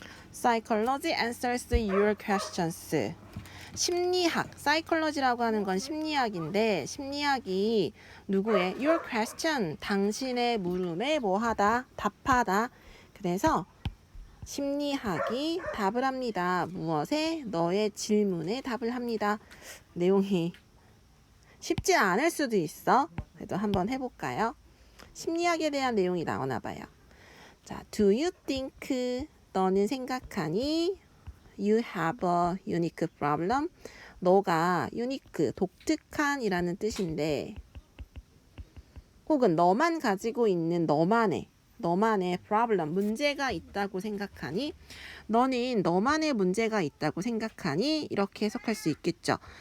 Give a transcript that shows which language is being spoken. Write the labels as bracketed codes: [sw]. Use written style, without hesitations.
[en] Psychology answers your questions. [ko] 심리학, psychology라고 하는 건 심리학인데 심리학이 누구의? [en] Your question, [ko] 당신의 물음에 뭐하다? 답하다. 그래서 심리학이 답을 합니다. 무엇에? 너의 질문에 답을 합니다. 내용이 쉽지 않을 수도 있어. 그래도 한번 해볼까요? 심리학에 대한 내용이 나오나 봐요. [en] 자, do you think [ko] 너는 생각하니 [en] you have a unique problem? [ko] 너가 unique, 독특한 이라는 뜻인데 혹은 너만 가지고 있는 너만의 problem, 문제가 있다고 생각하니? 너는 너만의 문제가 있다고 생각하니? 이렇게 해석할 수 있겠죠.